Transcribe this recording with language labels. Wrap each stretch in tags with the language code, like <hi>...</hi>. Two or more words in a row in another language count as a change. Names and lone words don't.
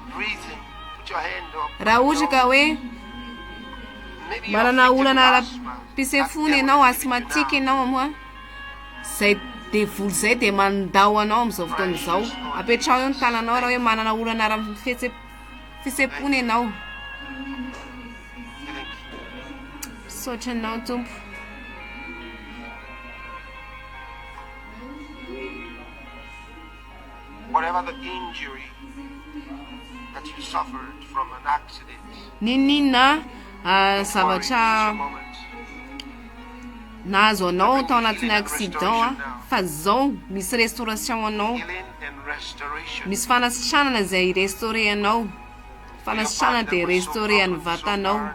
<mg>Raha ohatra ka hoe manana olana ara-pisefony ianao, asthmatique ianao moa, izay devoly izay dia mandao anao amin'izao fotoana izao. Apetrao eo ny tananao raha hoe manana olana ara-fisepony ianao. Misaotra anao Tompo.</mg> <en>Whatever the injury that you suffered from an accident.</en> <mg>Ninina zavatra nahazo anao tao anatin'ny accident fa zao misy restauration anao. Misy fanasitranana izay restauré anao. Fanasitranana dia restauré ny vatanao.</mg>